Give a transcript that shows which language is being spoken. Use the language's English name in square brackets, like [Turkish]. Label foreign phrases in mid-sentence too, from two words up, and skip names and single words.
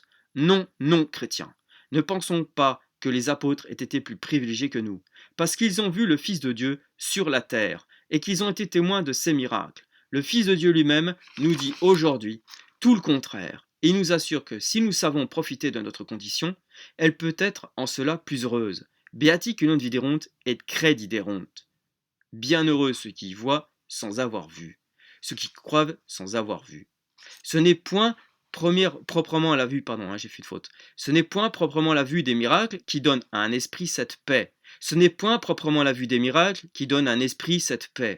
[French] Non, non, chrétiens, ne pensons pas que les apôtres aient été plus privilégiés que nous, parce qu'ils ont vu le Fils de Dieu sur la terre, et qu'ils ont été témoins de ses miracles. Le Fils de Dieu lui-même nous dit aujourd'hui tout le contraire, et il nous assure que si nous savons profiter de notre condition, elle peut être en cela plus heureuse. [Latin] Beati que non viderunt et crediderunt. [French] Bienheureux ceux qui voient sans avoir vu, ceux qui croient sans avoir vu. Ce n'est point proprement la vue, j'ai fait une faute. Ce n'est point proprement la vue des miracles qui donne à un esprit cette paix. Ce n'est point proprement la vue des miracles qui donne à un esprit cette paix.